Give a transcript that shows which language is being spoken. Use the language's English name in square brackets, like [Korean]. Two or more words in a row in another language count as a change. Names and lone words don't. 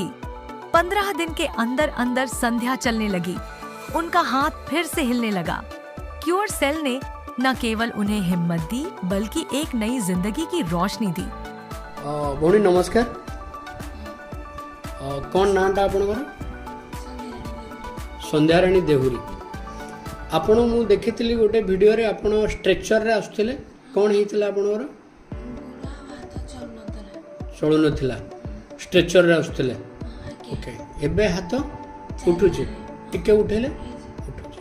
[Hindi] 15 दिन के अंदर अंदर संध्या चलने लगी। उनका हाथ फिर से हिलने लगा। क्योर सेल ने न केवल उन्हें हिम्मत दी, बल्कि एक नई जिंदगी की रोशनी दी। [Odia] ଭଉଣୀ ନମସ୍କାର। କଣ ନାଆଁଟା ଆପଣଙ୍କର? ସନ୍ଧ୍ୟାରାଣୀ ଦେହୁରୀ। ଆପଣ ମୁଁ ଦେଖିଥିଲି ଗୋଟେ ଭିଡ଼ିଓରେ ଆପଣ ଷ୍ଟ୍ରେଚରରେ ଆସୁଥିଲେ, କ'ଣ ହେଇଥିଲା ଆପଣଙ୍କର? ଚଳୁନଥିଲା, ଷ୍ଟ୍ରେଚରରେ ଆସୁଥିଲେ। ଓକେ, ଏବେ ହାତ ଉଠୁଛି, ଟିକେ ଉଠେଇଲେ ଉଠୁଛି।